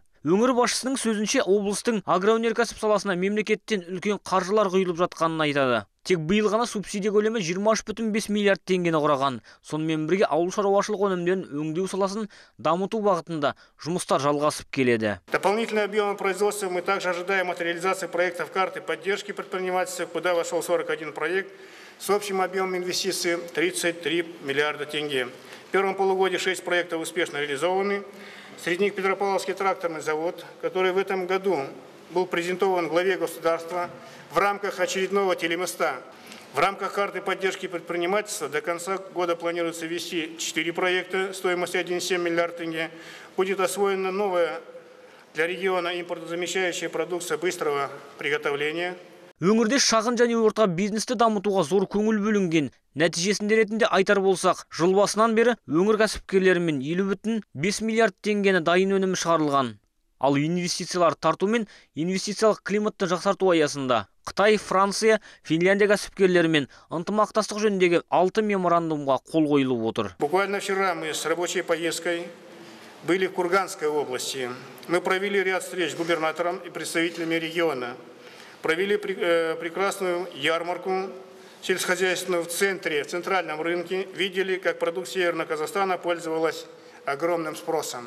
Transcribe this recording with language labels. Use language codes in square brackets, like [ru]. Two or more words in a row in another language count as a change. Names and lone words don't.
[kk] Өңір басшысының сөзінше, облыстың агроөнеркәсіп саласына мемлекеттен үлкен қаржылар құйылып жатқанын айтады. Тек биыл ғана субсидия көлемі 23,5 миллиард теңгені құраған. Сонымен бірге ауыл шаруашылық өнімдерін өңдеу саласын дамыту бағытында жұмыстар жалғасып келеді. [ru] Дополнительные объемы производства мы также ожидаем от реализации проектов карты поддержки предпринимательства, куда вошел 41 проект с общим объемом инвестиций 33 миллиарда тенге. В первом полугодии 6 проектов успешно реализованы. Среди них Петропавловский тракторный завод, который в этом году был презентован главе государства в рамках очередного телемоста. В рамках карты поддержки предпринимательства до конца года планируется ввести 4 проекта стоимостью 1,7 миллиарда тенге. Будет освоена новая для региона импортозамещающая продукция быстрого приготовления. [kk] Өңірде шағын және орта бизнесті дамытуға зор көңіл бөлінген. Нәтижесінде ретінде айтар болсақ, жыл басынан бері өңір кәсіпкерлерімен 50,5 миллиард теңгені дайын өнімі шығарылған. Ал инвестициялар тарту мен инвестициялық климатты жақсарту аясында Қытай, Франция, Финляндия кәсіпкерлерімен ынтымақтастық жөніндегі 6 меморандумға қол қойылып отыр. [ru] Буквально вчера мы с рабочей поездкой были в Курганской области. Мы провели ряд встреч с губернатором и представителями региона. Провели прекрасную ярмарку сельскохозяйственную в центре, в центральном рынке. Видели, как продукция Северного Казахстана пользовалась огромным спросом.